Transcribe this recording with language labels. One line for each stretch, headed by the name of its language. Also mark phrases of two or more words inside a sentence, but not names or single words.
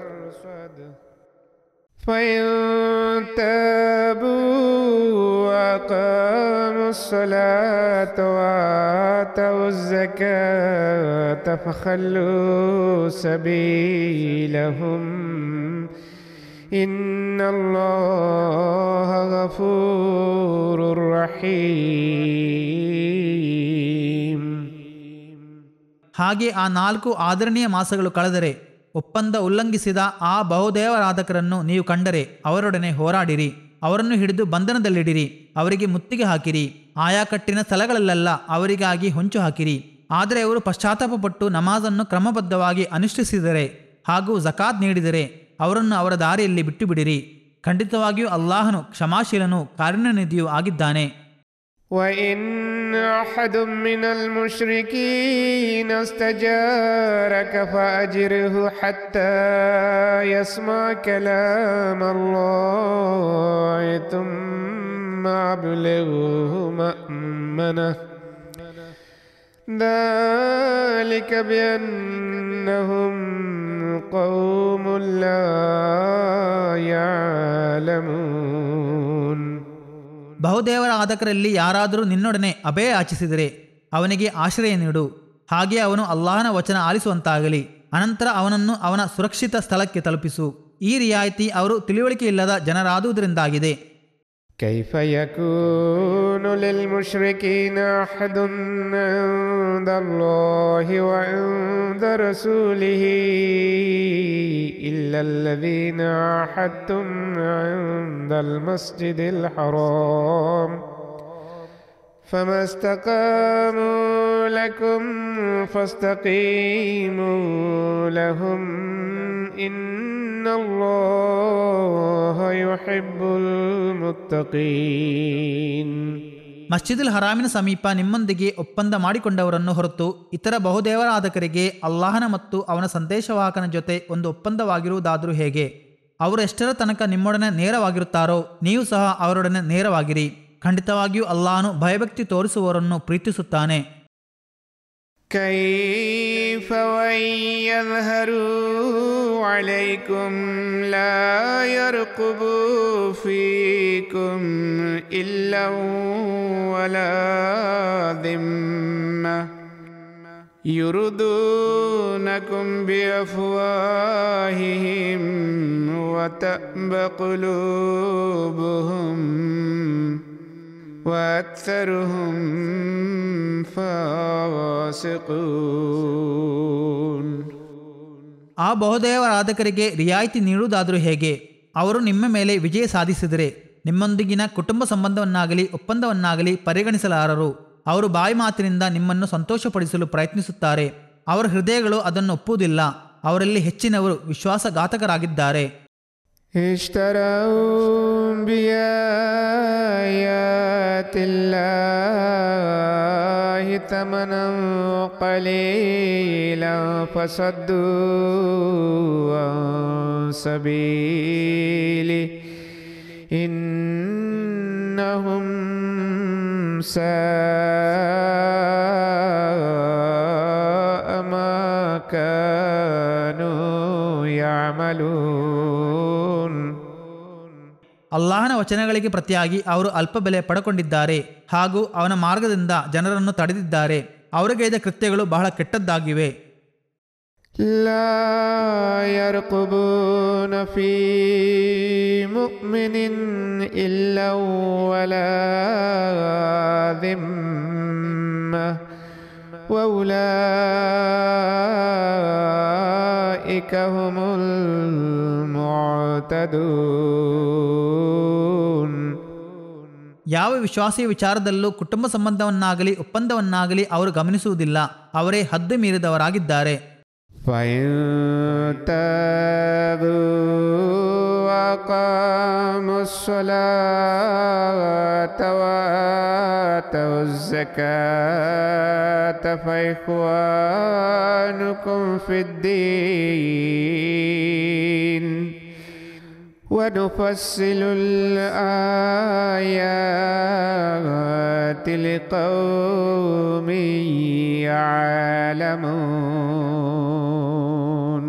Arabic: فإن تابوا وأقاموا الصلاة وآتوا الزكاة فخلوا سبيلهم إن الله غفور رحيم.
Kannada: ಹಾಗೆ ಆ 4 ಆದರಣೀಯ ಮಾಸಗಳು ಕಳೆದರೆ ಒಪ್ಪಂದ ಉಲ್ಲಂಘಿಸಿದ ಆ ಬಹುದೇವರಾಧಕರನ್ನು ನೀವು ಕಂಡರೆ ಅವರೊಡನೆ ಹೋರಾಡಿರಿ, ಅವರನ್ನು ಹಿಡಿದು ಬಂಧನದಲ್ಲಿಡಿರಿ, ಅವರಿಗೆ ಮುತ್ತಿಗೆ ಹಾಕಿರಿ, ಆಯಾ ಕಟ್ಟಿನ ಸ್ಥಳಗಳಲ್ಲೆಲ್ಲ ಅವರಿಗಾಗಿ ಹೊಂಚು ಹಾಕಿರಿ. ಆದರೆ ಅವರು ಪಶ್ಚಾತ್ತಾಪಪಟ್ಟು ನಮಾಜನ್ನು ಕ್ರಮಬದ್ಧವಾಗಿ ಅನುಷ್ಠಿಸಿದರೆ ಹಾಗೂ ಜಕಾತ್ ನೀಡಿದರೆ ಅವರನ್ನು ಅವರ ದಾರಿಯಲ್ಲಿ ಬಿಟ್ಟು ಬಿಡಿರಿ. ಖಂಡಿತವಾಗಿಯೂ ಅಲ್ಲಾಹನು ಕ್ಷಮಾಶೀಲನೂ ಕಾರುಣ್ಯನಿಧಿಯೂ ಆಗಿದ್ದಾನೆ.
Arabic: وإن أحد من المشركين استجارك فأجره حتى يسمع كلام الله ثم أبلغه مأمنه ذلك بأنهم قوم لا يعلمون.
Kannada: ಬಹುದೇವರಾಧಕರಲ್ಲಿ ಯಾರಾದರೂ ನಿನ್ನೊಡನೆ ಅಭಯ ಯಾಚಿಸಿದರೆ ಅವನಿಗೆ ಆಶ್ರಯ ನೀಡು. ಹಾಗೆ ಅವನು ಅಲ್ಲಾಹನ ವಚನ ಆಲಿಸುವಂತಾಗಲಿ. ಅನಂತರ ಅವನನ್ನು ಅವನ ಸುರಕ್ಷಿತ ಸ್ಥಳಕ್ಕೆ ತಲುಪಿಸು. ಈ ರಿಯಾಯಿತಿ ಅವರು ತಿಳಿವಳಿಕೆಯಿಲ್ಲದ ಜನರಾದುದರಿಂದಾಗಿದೆ.
Arabic: كيف يكون للمشركين عهد عند الله وعند رسوله إلا الذين عاهدتم عند المسجد الحرام فما استقاموا لكم فاستقيموا لهم إن الله يحب المتقين.
Kannada: ಮಸ್ಜಿದುಲ್ ಹರಾಮಿನ ಸಮೀಪ ನಿಮ್ಮೊಂದಿಗೆ ಒಪ್ಪಂದ ಮಾಡಿಕೊಂಡವರನ್ನು ಹೊರತು ಇತರ ಬಹುದೇವರಾಧಕರಿಗೆ ಅಲ್ಲಾಹನ ಮತ್ತು ಅವನ ಸಂದೇಶವಾಹಕನ ಜೊತೆ ಒಂದು ಒಪ್ಪಂದವಾಗಿರುವುದಾದರೂ ಹೇಗೆ? ಅವರು ಎಷ್ಟರ ತನಕ ನಿಮ್ಮೊಡನೆ ನೇರವಾಗಿರುತ್ತಾರೋ ನೀವು ಸಹ ಅವರೊಡನೆ ನೇರವಾಗಿರಿ. ಖಂಡಿತವಾಗಿಯೂ ಅಲ್ಲಾಹನು ಭಯಭಕ್ತಿ ತೋರಿಸುವವರನ್ನು ಪ್ರೀತಿಸುತ್ತಾನೆ.
Arabic: كيف وإن يظهروا عليكم لا يرقبوا فيكم إلا ولا ذمة يرضونكم بأفواههم وتأبى قلوبهم وأكثرهم فاسقون.
Kannada: ಆ ಬಹುದೇವರಾಧಕರಿಗೆ ರಿಯಾಯಿತಿ ನೀಡುವುದಾದರೂ ಹೇಗೆ? ಅವರು ನಿಮ್ಮ ಮೇಲೆ ವಿಜಯ ಸಾಧಿಸಿದರೆ ನಿಮ್ಮೊಂದಿಗಿನ ಕುಟುಂಬ ಸಂಬಂಧವನ್ನಾಗಲಿ ಒಪ್ಪಂದವನ್ನಾಗಲಿ ಪರಿಗಣಿಸಲಾರರು. ಅವರು ಬಾಯಿ ಮಾತಿನಿಂದ ನಿಮ್ಮನ್ನು ಸಂತೋಷಪಡಿಸಲು ಪ್ರಯತ್ನಿಸುತ್ತಾರೆ. ಅವರ ಹೃದಯಗಳು ಅದನ್ನು ಒಪ್ಪುವುದಿಲ್ಲ. ಅವರಲ್ಲಿ ಹೆಚ್ಚಿನವರು ವಿಶ್ವಾಸಘಾತಕರಾಗಿದ್ದಾರೆ.
Arabic: اشتروا بآيات الله ثمنا قليلا فصدوا عن سبيله إنهم ساء ما كانوا يعملون.
Kannada: ಅಲ್ಲಾಹನ ವಚನಗಳಿಗೆ ಪ್ರತಿಯಾಗಿ ಅವರು ಅಲ್ಪ ಬೆಲೆ ಪಡೆಕೊಂಡಿದ್ದಾರೆ ಹಾಗೂ ಅವನ ಮಾರ್ಗದಿಂದ ಜನರನ್ನು ತಡೆದಿದ್ದಾರೆ. ಅವರಿಗೈದ ಕೃತ್ಯಗಳು ಬಹಳ ಕೆಟ್ಟದ್ದಾಗಿವೆ.
Arabic: لا يرقبون في مؤمن إلا ولا ذمة وأولئك هم المعتدون.
Kannada: ಯಾವ ವಿಶ್ವಾಸಿಯ ವಿಚಾರದಲ್ಲೂ ಕುಟುಂಬ ಸಂಬಂಧವನ್ನಾಗಲಿ ಒಪ್ಪಂದವನ್ನಾಗಲಿ ಅವರು ಗಮನಿಸುವುದಿಲ್ಲ. ಅವರೇ ಹದ್ದು ಮೀರಿದವರಾಗಿದ್ದಾರೆ.
Arabic: فإن تابوا وأقاموا الصلاة وآتوا الزكاة فإخوانكم في الدين ونفصل الآيات لقوم يعلمون.